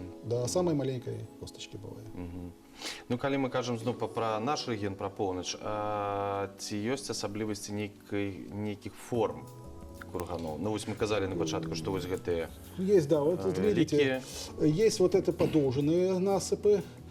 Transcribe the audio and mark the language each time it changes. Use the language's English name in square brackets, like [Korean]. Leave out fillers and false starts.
[Russian] До самой маленькой косточки бывает. [Belarusian] Ну, калі мы кажам зноў пра наш рэгіён, пра поўнач, ці ёсць асаблівасці нейкіх форм курганоў? Ну, вось мы казалі на пачатку, што вось гэтыя [Russian] Есть, да, вот видите, есть вот это подолженные насыпы.